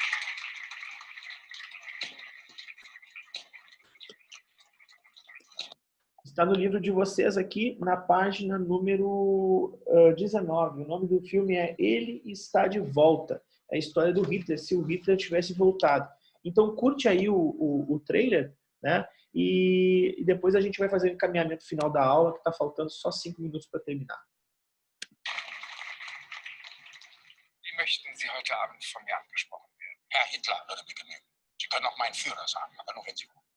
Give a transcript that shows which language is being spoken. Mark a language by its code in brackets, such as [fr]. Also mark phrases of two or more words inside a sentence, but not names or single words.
[pt] Está no livro de vocês aqui, na página número 19. O nome do filme é Ele Está de Volta. É a história do Hitler, se o Hitler tivesse voltado. Então, curte aí o trailer, né? E depois a gente vai fazer o encaminhamento final da aula, que está faltando só 5 minutos para terminar. [de] Wie möchten Sie heute Abend von mir angesprochen werden? Herr Hitler würde mir genügen. Sie können auch meinen Führer sagen, aber nur wenn Sie wollen.